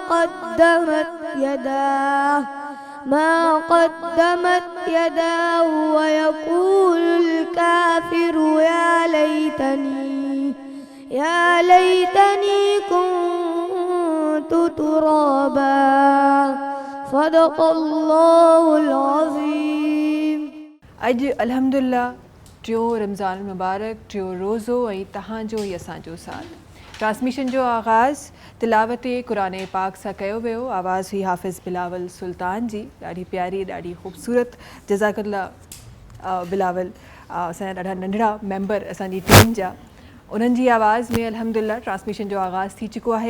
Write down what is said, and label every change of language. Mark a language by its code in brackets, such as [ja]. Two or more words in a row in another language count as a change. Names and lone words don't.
[ar] قدمت يداه ويقول الكافر يا ليتني كنت ترابا صدق الله العظيم. [sd] اج الحمدللہ ٹیو رمضان المبارک ٹیو روزو ऐं तव्हांजो ऐं असांजो साथ ट्रांसमिशन जो आगाज़ तिलावत क़ुरान पाक सां कयो वियो। आवाज़ हुई हाफ़िज़ बिलावल सुल्तान जी, ॾाढी प्यारी ॾाढी ख़ूबसूरत। जज़ाकल्ला बिलावल, असांजा ॾाढा नंढड़ा मेंबर असांजी टीम जा, उन्हनि जी आवाज़ में अल्हम्दुलिल्लाह ट्रांसमिशन जो आगाज़ थी चुको आहे।